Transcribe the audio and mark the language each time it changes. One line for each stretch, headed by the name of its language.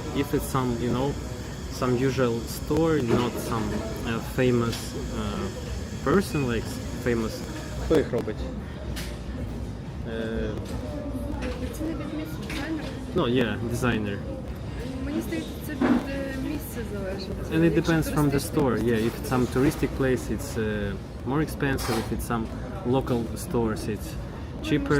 English: If it's some usual store, not some famous person, like famous.
Ukrainian: Хто їх робить? Це не від місця дизайнера?
English: No, yeah, designer.
Ukrainian: Мені здається, це від місця залежить.
English: And it depends from the
Ukrainian: Якщо
English: store. Yeah, if it's some touristic place, it's more expensive. If it's some local stores, it's cheaper.